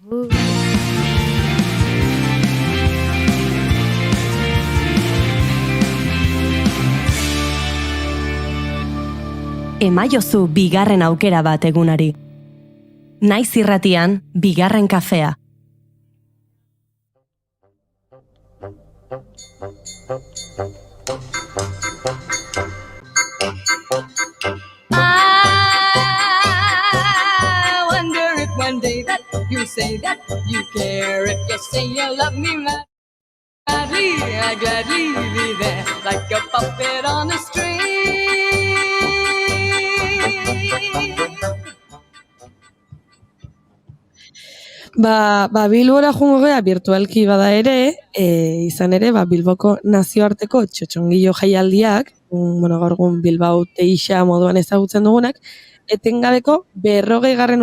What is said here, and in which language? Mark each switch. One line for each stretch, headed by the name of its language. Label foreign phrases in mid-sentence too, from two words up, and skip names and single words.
Basque: Emaiozu bigarren aukera bat egunari. Naiz irratian, bigarren kafea.
English: I wonder if one day that you say that you care, if you say you love me madly, I'd gladly be there like a puppet on a string.
Basque: Bilbora jungo gea virtualki bada ere, izan ere, Bilboko nazioarteko txotxongillo jaialdiak, gaur egun Bilbao teixa moduan ezagutzen dugunak, etengabeko 40.